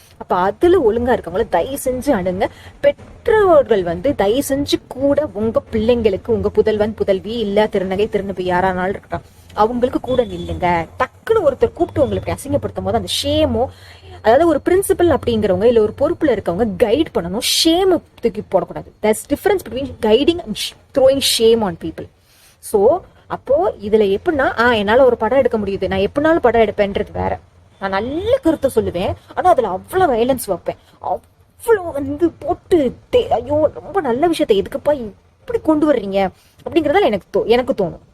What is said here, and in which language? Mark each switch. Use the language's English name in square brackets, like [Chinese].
[Tamil] அப்ப அதுல ஒழுங்கா இருக்கவங்கள தயவு செஞ்சு அணுங்க. பெற்றோர்கள் தயவு செஞ்சு கூட உங்க பிள்ளைங்களுக்கு, உங்க புதல்வன் புதல்வி இல்ல திருநகை திருநபி யாரானாலும் இருக்கட்டும், அவங்களுக்கு கூட நில்லுங்க. டக்குன்னு ஒருத்தர் கூப்பிட்டு உங்களுக்கு அசிங்கப்படுத்தும் போது அந்த ஷேமோ, அதாவது ஒரு பிரின்சிபல் அப்படிங்கிறவங்க இல்ல ஒரு பொறுப்புல இருக்கவங்க கைட் பண்ணணும், ஷேம் தூக்கி போடக்கூடாது. [English] there's difference between guiding and throwing shame on people. [Tamil] so அப்போ இதுல எப்படின்னா என்னால ஒரு படம் எடுக்க முடியுது, நான் எப்படினாலும் படம் எடுப்பேன்றது வேற. நான் நல்ல கருத்தை சொல்லுவேன், ஆனா அதுல அவ்வளவு வயலன்ஸ் வைப்பேன், அவ்வளவு போட்டு ஐயோ ரொம்ப நல்ல விஷயத்த எதுக்குப்பா இப்படி கொண்டு வர்றீங்க அப்படிங்கறதால எனக்கு தோணும்.